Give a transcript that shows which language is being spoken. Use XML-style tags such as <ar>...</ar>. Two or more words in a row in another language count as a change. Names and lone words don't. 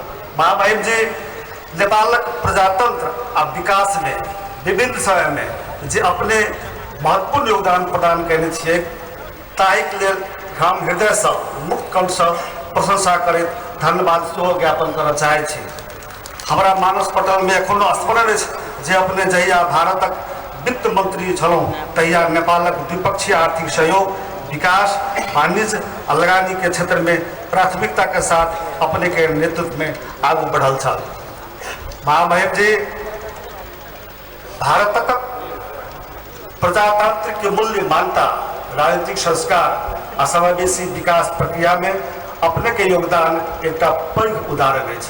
<mai>महामहिम जी नेपालक प्रजातंत्र आ विकास में विभिन्न समय में जे अपने महत्वपूर्ण योगदान प्रदान कयने छियै, ताहिक लेल हम हृदय से मुक्त कंठ से प्रशंसा करैत धन्यवाद सेहो ज्ञापन करना चाहे छी। हमरा मानस पटल में एखनो स्मरण अछि जे अपने जहिया भारतक वित्त मंत्री छलहुँ तहिया नेपालक द्विपक्षीय आर्थिक सहयोग, विकास, वाणिज्य आ लगानी के क्षेत्र में प्राथमिकता के साथ अपने के नेतृत्व में आगू बढ़ल छल। महामहिम जी भारतक प्रजातांत्रिक के मूल्य मान्यता, राजनीतिक संस्कार आ समावेशी विकास प्रक्रिया में अपने के योगदान एक पैघ उदाहरण है।</mai>